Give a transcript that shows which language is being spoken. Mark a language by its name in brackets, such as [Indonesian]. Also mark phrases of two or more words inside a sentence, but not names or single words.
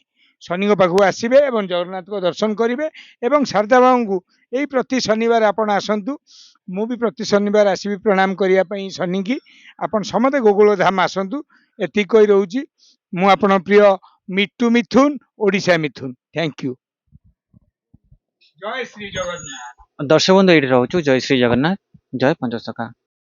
[Odia] ଶନିଙ୍କ ପାଖକୁ ଆସିବେ ଏବଂ ଜଗନ୍ନାଥଙ୍କ ଦର୍ଶନ କରିବେ। ଏବଂ ଶାରଦା ବାବାଙ୍କୁ ଏଇ ପ୍ରତି ଶନିବାର ଆପଣ ଆସନ୍ତୁ। ମୁଁ ବି ପ୍ରତି ଶନିବାର ଆସିବି ପ୍ରଣାମ କରିବା ପାଇଁ ଶନିକି। ଆପଣ ସମସ୍ତେ ଗୋକୁଳ ଧାମ ଆସନ୍ତୁ। ଏତିକି କହି ରହୁଛି। ମୁଁ ଆପଣଙ୍କ ପ୍ରିୟ ମିଟୁ ମିଥୁନ, ଓଡ଼ିଶା ମିଥୁନ। [English] thank you. [Odia] ଜୟ ଶ୍ରୀ ଜଗନ୍ନାଥ। [Hindi] दर्शक बंधु ये रोचु जय श्री जगन्नाथ, जय पंचसखा।